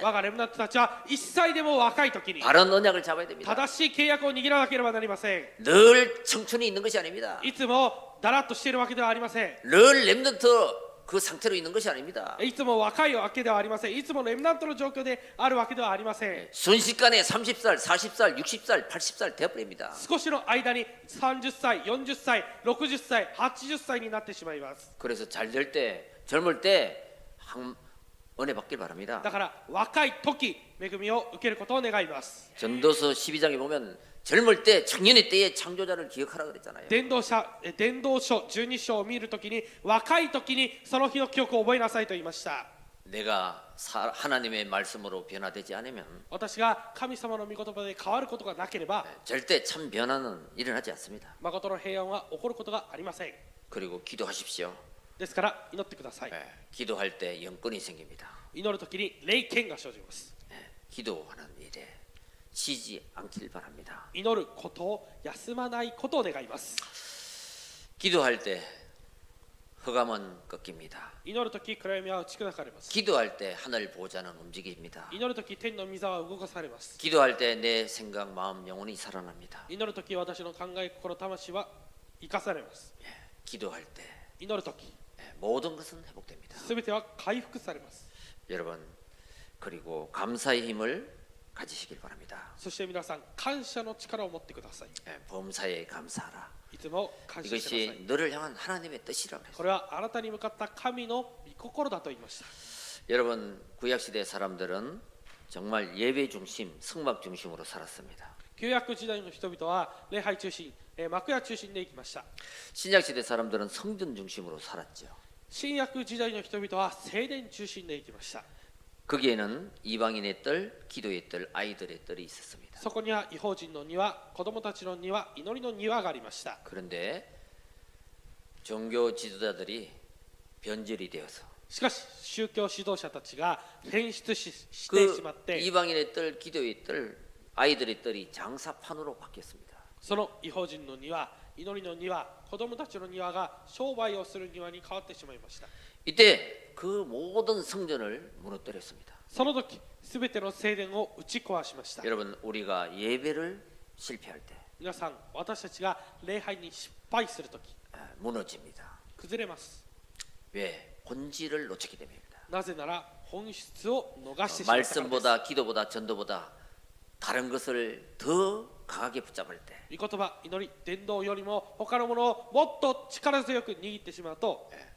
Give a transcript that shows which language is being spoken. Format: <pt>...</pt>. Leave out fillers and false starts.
<ja>我がレムナントたちは1歳でも若い時に</ja> <ko>바른 언약을 잡아야 됩니다.</ko> <ja>正しい契約を握らなければなりません</ja> <ko>늘 청춘이 있는 것이 아닙니다.</ko> <ja>いつもだらっとしているわけではありません</ja> <ko>늘 렘넌트 그 상태로 있는 것이 아닙니다.</ko> <ja>いつも若いわけではありませんいつもレムナントの状況であるわけではありません</ja> <ko>순식간에 30살, 40살, 60살, 80살 되어버립니다.</ko> <ja>少しの間に30歳、40歳、60歳、80歳になってしまいます</ja> <ko>그래서 잘 될 때, 젊을 때 은혜 받길 바랍니다.</ko> <ja>だから若い時恵みを受けることを願います</ja> <ko>전도서 12장에 보면 젊을 때 청년의 때에 창조자를 기억하라 그랬잖아요.</ko> <ja>伝道書12章を見るときに若い時にその日の記憶を覚えなさいと言いました</ja> <ko>내가 하나님의 말씀으로 변화되지 않으면</ko> <ja>私が神様の御言葉で変わることがなければ</ja> <ko>절대 참 변화는 일어나지 않습니다.</ko> <ja>誠の平安は起こることがありません</ja> <ko>그리고 기도하십시오.</ko> <ja>ですから祈ってください</ja> <ko>기도할 때 영권이 생깁니다.</ko> <ja>祈るときに霊権が生じます</ja> <ko>기도하는 일에 쉬지 않길 바랍니다.</ko> <ja>祈ることを休まないことを願います</ja> <ko>기도할 때 흑암은 꺾입니다.</ko> <ja>祈るとき暗闇は打ち砕かれます</ja> <ko>기도할 때 하늘 보좌는 움직입니다.</ko> <ja>祈るとき天の御座は動かされます</ja> <ko>기도할 때 내 생각, 마음, 영혼이 살아납니다.</ko> <ja>祈るとき私の考え心魂は生かされます</ja> <ko>기도할 때</ko> <ja>祈るとき</ja> <ko>모든 것은 회복됩니다.</ko> <ja>すべては回復されます</ja> <ko>여러분 그리고 감사의 힘을 가지시길 바랍니다.</ko> <ja>そして皆さん感謝の力を持ってください</ja> <ko>범사에 감사하라.</ko> <ja>いつも感謝してください</ja> <ko>이것이 너를 향한 하나님의 뜻이라고</ko> <ja>こ</ja> <ko>그랬어요.</ko> <ja>れはあなたに向かった神の御心だと言いました</ja> <ko>여러분 구약시대 사람들은 정말 예배 중심, 성막 중심으로 살았습니다.</ko> <ja>旧約時代の人々は礼拝中心、幕屋中心で生きました</ja> <ko>신약시대 사람들은 성전 중심으로 살았죠.</ko> <ja>新約時代の人々は聖殿中心で生きました</ja> <ko>거기에는 이방인의 뜰, 기도의 뜰, 아이들의 뜰이 있었습니다.</ko> <ja>そこには異邦人の庭、子供たちの庭、祈りの庭がありました</ja> <ko>그런데 종교 지도자들이 변질이 되어서</ko> <ja>しかし宗教指導者たちが変質してしまっ</ja> <ko>그</ko> <ja>て</ja> <ko>이방인의 뜰, 기도의 뜰, 아이들의 뜰이 장사판으로 바뀌었습니다.</ko> <ja>その異邦人の庭、祈りの庭、子供たちの庭が商売をする庭に変わってしまいました</ja> <ko>이때 그 모든 성전을 무너뜨렸습니다.</ko> <ja>その時すべての聖殿を打ち壊しました</ja> <ko>여러분 우리가 예배를 실패할 때</ko> <ja>皆さん私たちが礼拝に失敗する時</ja> <ko>무너집니다.</ko> <ja>崩れます</ja> <ko>왜? 본질을 놓치기 때문입니다.</ko> <ja>なぜなら本質を逃してしまったからです</ja> <ko>말씀보다 기도보다 전도보다 다른 것을 더 강하게 붙잡을 때</ko> <ja>御言葉、祈り、伝道よりも他のものをもっと力強く握ってしまうと</ja>